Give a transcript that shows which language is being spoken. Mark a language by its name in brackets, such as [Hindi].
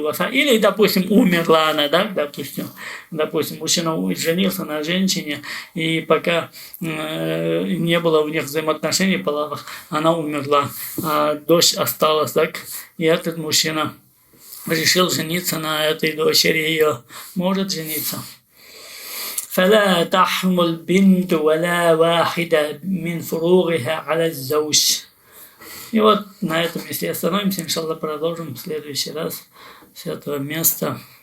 [Russian] Или, допустим, умерла она, да? Допустим, мужчина женился на женщине, и пока не было у них взаимоотношений половых, она умерла, а дочь осталась, так? И этот мужчина решил жениться на этой дочери ее. Может жениться. [Arabic] فلا تحرم البنت ولا واحدة من فروغها على الزوج. [Russian] И вот на этом, если остановимся, иншаллах, продолжим в следующий раз с этого места.